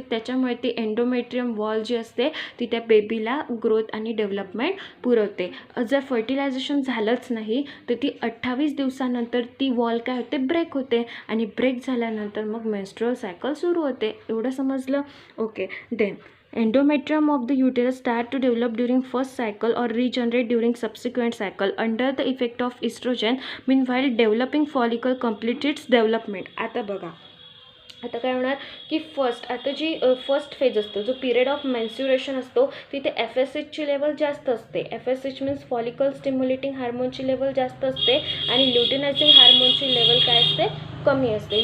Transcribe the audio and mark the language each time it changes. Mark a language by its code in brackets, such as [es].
[mr] त्याच्यामुळे ती endometrium wall जी असते ती त्या बेबीला ग्रोथ आणि डेव्हलपमेंट पुरवते. जर फर्टिलायझेशन झालंच नाही तर ती 28 दिवसानंतर ती वॉल काय होते, ब्रेक होते. आणि ब्रेक झाल्यानंतर मग मेन्स्ट्रुअल सायकल सुरू होते. एवढं समजलं. Okay. [en] Then endometrium of the uterus start to develop during first cycle or regenerate during subsequent cycle under the effect of estrogen. Meanwhile developing follicle completes its development. [mr] आता बघा, आता काय होणार की आता जी फर्स्ट फेज असतो, जो पिरियड ऑफ मेन्स्युरेशन असतो, तिथे FSHची लेवल जास्त असते. FSH means follicle stimulating हार्मोनची level जास्त असते. आणि ल्युटिनायझिंग हार्मोनची लेवल काय असते, कमी असते.